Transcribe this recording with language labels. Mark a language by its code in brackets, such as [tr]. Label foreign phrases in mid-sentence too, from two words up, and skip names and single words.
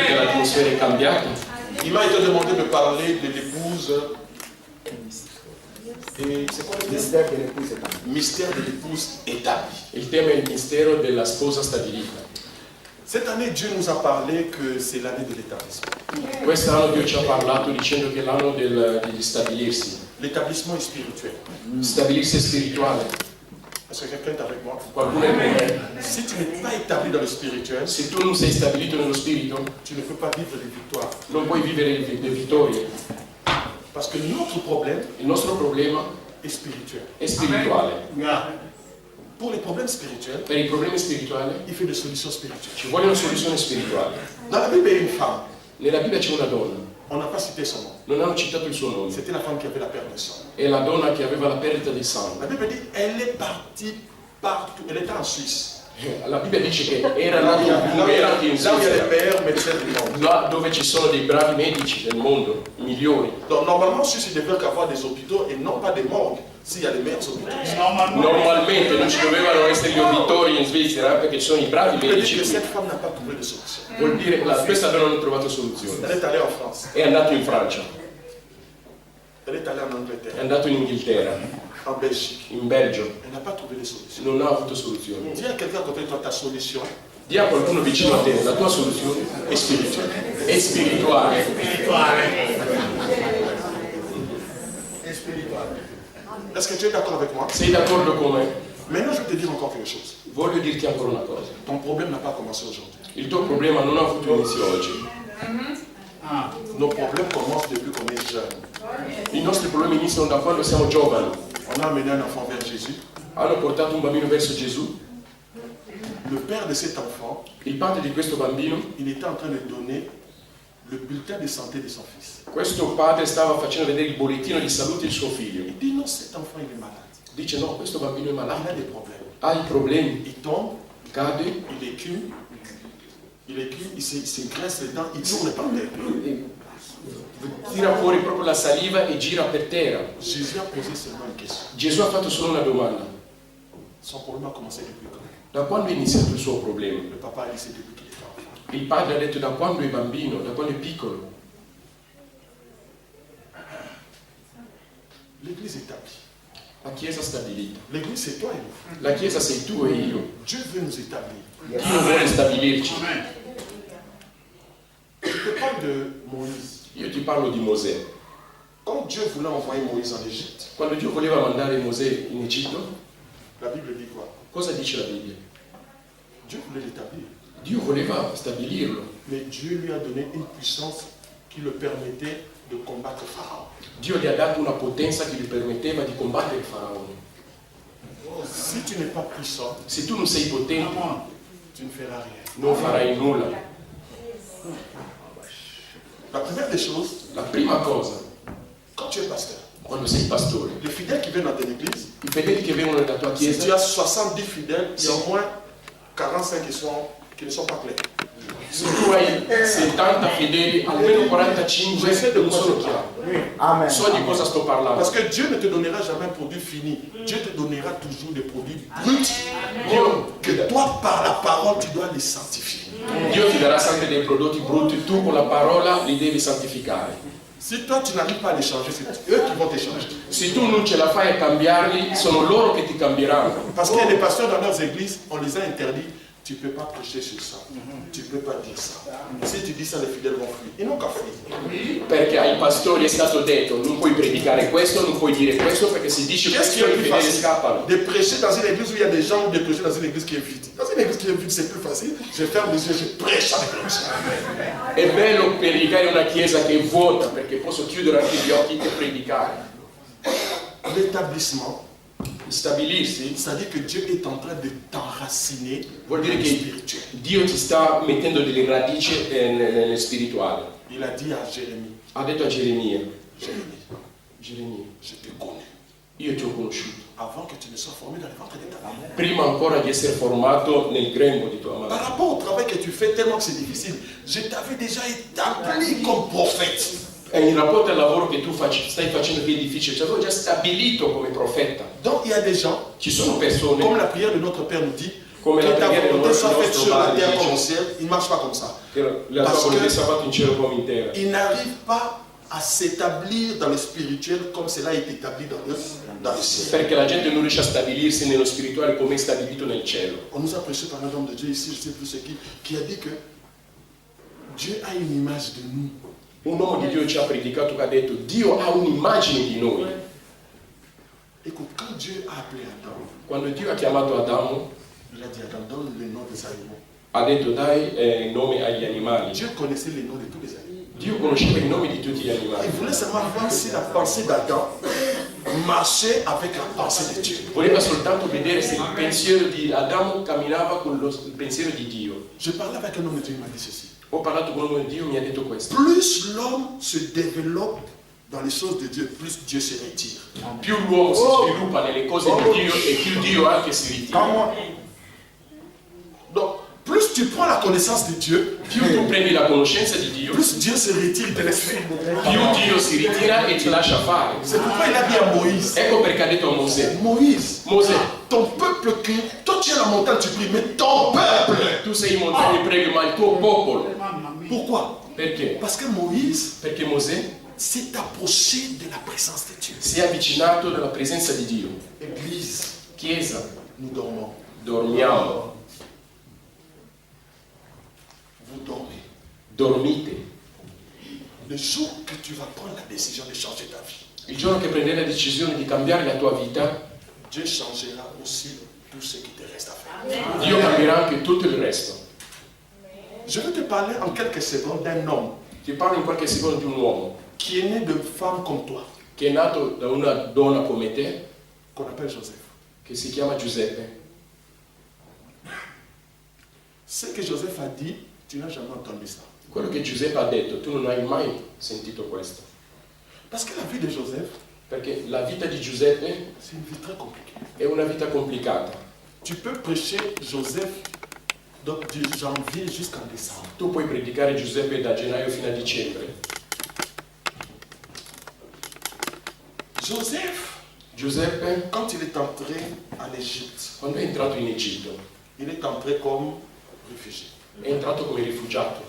[it] l'atmosfera è cambiata. [fr] Il m'a été demandé de parler de l'épouse. Et c'est quoi le mystère de l'épouse établie? Mystère de l'épouse établie. [it] Il tema è il mistero della sposa stabilita. [fr] Cette année, Dieu nous a parlé que c'est l'année de l'établissement. [it] Quest'anno Dio ci ha parlato dicendo che è l'anno degli stabilirsi. [fr] L'établissement est spirituel. [it] Stabilirsi è spirituale. [fr] Est-ce que quelqu'un est avec moi? [it] Qualcuno è con me? [fr] Si tu n'es pas établi dans le spirituel, [it] Se tu non sei stabilito nello spirito, [fr] tu ne peux pas vivre les victoires. [it] non puoi vivere le vittorie. [fr] Parce que notre problème [it] Il nostro problema [fr] est spirituel. [it] è spirituale. [fr] Pour les problèmes spirituels, [it] Per i problemi spirituali [fr] il fait des solutions spirituelles. [it] ci vuole una soluzione spirituale. [fr] Dans la Bible, il y a une femme. [it] Nella Bibbia c'è una donna, [fr] On n'a pas cité son nom. [it] non hanno citato il suo nome, [fr] C'était la femme qui avait la perte de sang. [it] è la donna che aveva la perdita di [fr] La [it] sangue. [fr] Bible dit elle est partie partout. Elle était en Suisse. [it] La Bibbia dice che era [fr] Là où [it] nato [fr] il y a [it] anche in [fr] les [it] Svizzera, [fr] meilleurs médecins du monde. [it] là dove ci sono dei bravi medici del mondo, migliori. [fr] Donc normalement, en Suisse, il devrait avoir des hôpitaux et non pas des morgues. S'il y a les meilleurs hôpitaux. [it] Normalmente non ci dovevano essere gli obitori in Svizzera perché ci sono i bravi [fr] Il veut dire [it] medici [fr] que [it] qui. [fr] cette femme n'a pas trouvé de solution. [it] Vuol dire che questa donna non ha trovato soluzione. [fr] Elle est allée en France. [it] È andato in Francia, [fr] Elle est allée en [it] è [fr] Angleterre. [it] andato in Inghilterra, [fr] En Belgique. [it] in Belgio, [fr] Elle n'a pas trouvé de solution. [it] non ha avuto soluzione. [fr] Dis à quelqu'un à côté de toi ta solution. [it] Di a qualcuno vicino a te, la tua soluzione È spirituale. è spirituale. [fr] Est-ce que tu es d'accord avec moi? [it] Sei d'accordo con me? [fr] Maintenant, je vais te dire encore quelque chose. [it] Voglio dirti ancora una cosa. [fr] Ton problème n'a pas commencé aujourd'hui. [it] Il tuo problema non ha avuto inizio oggi. [fr] Nos problèmes commencent depuis qu'on est jeune. [it] I nostri problemi iniziano da quando siamo giovani. [fr] On a amené un enfant vers Jésus. [it] Hanno portato un bambino verso Gesù. [fr] Le père de cet enfant, [it] Il padre di questo bambino, [fr] il était en train de donner le bulletin de santé de son fils. [it] questo padre stava facendo vedere il bollettino di salute di suo figlio. [fr] Il dit non, cet enfant il est malade. [it] Dice no, questo bambino è [fr] Il a [it] malato, [fr] des problèmes. [it] ha i problemi, [fr] Il tombe, [it] cade, [fr] il écume, il se graisse les dents, il tourne par terre. [it] tira fuori proprio la saliva e gira per terra. [fr] Jésus a posé seulement une question. [it] Gesù ha fatto solo una domanda. [fr] Son problème a commencé depuis quand? [it] Da quando è iniziato il suo problema? [fr] Le papa a dit c'est depuis qu'il était enfant. [it] Il padre ha detto da quando è bambino, da quando è piccolo. [fr] L'église est établie. [it] La Chiesa stabilita. [fr] L'église c'est toi et moi. [it] La Chiesa sei tu e io. [fr] Dieu veut nous établir. [it] Dio vuole stabilirci. [fr] Je te parle de Moïse. [it] Io ti parlo di Mosè. [fr] Quand Dieu voulait envoyer Moïse en Égypte, [it] Quando Dio voleva mandare Mosè in Egitto, [fr] la Bible dit quoi? [it] cosa dice la Bibbia? [fr] Dieu voulait l'établir. [it] Dio voleva stabilirlo. [fr] Mais Dieu lui a donné une puissance qui le permettait de combattre Pharaon. [it] Dio gli ha dato una potenza che gli permetteva di combattere il faraone. [fr] Si tu n'es pas puissant, [it] Se tu non sei potente, [fr] tu ne feras rien. [it] non farai nulla. [fr] La première des choses, [it] La prima cosa, [fr] quand tu es pasteur, [it] quando sei pastore, [fr] les fidèles qui viennent dans ton église, [it] i fedeli che vengono nella tua [fr] si tu [it] chiesa, [fr] as 70 fidèles, il y a au moins 45 qui ne sont pas pleins. [it] se tu hai 70 fedeli, almeno 45 non sono chiari. Amen. So di cosa sto parlando. [fr] Parce que Dieu ne te donnera jamais un produit fini. Dieu te donnera toujours des produits bruts. [it] Dio, [fr] Que toi, par la parole, tu dois les sanctifier. [it] Dio ti darà sempre dei prodotti brutti, tu con la parola li devi santificare. [fr] Si toi, tu n'arrives pas à les changer, c'est eux qui vont te changer. [it] Se tu non ce la fai a cambiarli, sono loro che ti cambieranno. [fr] Parce qu'il y a des pasteurs dans leurs églises, on les a interdits. Tu ne peux pas prêcher sur ça. Tu ne peux pas dire ça. Si tu dis ça, les fidèles vont fuir. Ils n'ont qu'à fuir. [it] Perché ai pastori è stato detto non puoi predicare questo, non puoi dire questo, perché se dici [fr] Qu'est-ce qui [it] questo [fr] est [it] i [fr] plus [it] fedeli [fr] facile? [it] scappano. [fr] De prêcher dans une église où il y a des gens ou de prêcher dans une église qui est vide. Dans une église qui est vide, c'est plus facile. Je ferme les yeux, je prêche avec l'onction. [it] È bello predicare in una chiesa che è vuota, perché posso chiudere anche gli occhi e predicare. [fr] L'établissement, [it] Stabilirsi [fr] c'est-à-dire que Dieu est en train de t'enraciner [it] vuol [fr] dans [it] dire [fr] le [it] che [fr] spirituel. [it] Dio ti sta mettendo delle radici nel spirituale. [fr] Il a dit à Jérémie, [it] Ha detto a Geremia, [fr] Jérémie, je te connais [it] io ti ho conosciuto, [fr] avant que tu ne sois formé dans le ventre de ta mère. [it] prima ancora di essere formato nel grembo di tua [fr] Par [it] madre. [fr] rapport au travail que tu fais, tellement que c'est difficile, je t'avais déjà établi comme prophète. [it] E in rapporto al lavoro che tu stai facendo che è difficile, ci avevo già stabilito come profeta. [fr] Donc il y a des gens, [it] Ci sono persone, [fr] comme la prière de notre Père nous dit, [it] Come la [fr] Que ta [it] preghiera del [fr] volonté soit faite [it] nostro [fr] sur la [it] Padre [fr] terre comme au [it] dice [fr] ciel, il ne marche pas comme ça. [it] che la tua [fr] Parce [it] volontà [fr] que- [it] sia fatta in cielo come in terra. [fr] Il n'arrive pas à s'établir dans le spirituel comme cela est établi dans le ciel. [it] Perché la gente non riesce a stabilirsi nello spirituale come è stabilito nel cielo. [fr] On nous a prêché par un homme de Dieu ici, je ne sais plus ce qui a dit que Dieu a une image de nous. [it] Un uomo di Dio ci ha predicato che ha detto Dio ha un'immagine di noi. [fr] Écoute, quand Dieu a appelé Adam, [it] Quando Dio ha chiamato Adamo, [fr] il a dit Adam, donne le nom des animaux. [it] ha detto dai nome agli animali. [fr] Dieu connaissait les noms de tous les animaux. [it] Dio conosceva i nomi di tutti gli [fr] Il [it] animali. [fr] voulait seulement voir si la pensée d'Adam marchait avec la pensée de Dieu. [it] Voleva soltanto vedere se il pensiero di Adamo camminava con il pensiero di Dio. [fr] Je parlais avec un homme de Dieu, il m'a dit ceci. [it] Ho parlato con un uomo di Dio, mi ha detto questo. [fr] Plus l'homme se développe dans les choses de Dieu, plus Dieu se retire. [it] Più l'uomo si sviluppa nelle cose di Dio e più Dio anche si ritira. [fr] Donc, plus tu prends la connaissance de Dieu, [it] Più tu prendi la conoscenza di Dio, [fr] plus Dieu se retire et te laisse faire. [it] più Dio si ritira e ti lascia fare. [fr] C'est pourquoi il a dit à Moïse, [it] Ecco perché ha detto a Mosè, [fr] Moïse, [it] Mosè, [fr] ton peuple crie, toi tu es la montagne, tu pries, mais ton peuple. [it] tu sei in montagna e preghi, ma il tuo popolo. [fr] Pourquoi? [it] Perché? [fr] Parce que Moïse [it] Perché Mosè [fr] s'est approché de la présence de Dieu. [it] si è avvicinato dalla presenza di Dio. [fr] Église, [it] Chiesa, [fr] nous dormons. [it] dormiamo, [fr] Vous dormez. [it] dormite. [fr] Le jour que tu vas prendre la décision de changer ta vie, [it] Il giorno che prendi la decisione di cambiare la tua vita, [fr] Dieu changera aussi tout ce qui te reste à faire. [it] Dio cambierà anche tutto il resto. [fr] Je vais te parler en quelques secondes d'un homme [it] Ti parlo in qualche secondo di un uomo [fr] qui est né de femmes comme toi, [it] che è nato da una donna come te, [fr] qu'on appelle Joseph. [it] che si chiama Giuseppe. [fr] Ce que Joseph a dit, tu n'as jamais entendu ça. [it] Quello che Giuseppe ha detto, tu non hai mai sentito questo. [fr] Parce que la vie de Joseph, [it] Perché la vita di Giuseppe [fr] c'est une vie très compliquée. [it] è una vita complicata. [fr] Tu peux prêcher Joseph donc, de janvier jusqu'en décembre. [it] Tu puoi predicare Giuseppe da gennaio fino a dicembre. Giuseppe, [fr] Quand il est entré en Égypte, [it] quando è entrato in Egitto, [fr] il est entré comme réfugié, [it] è entrato come rifugiato,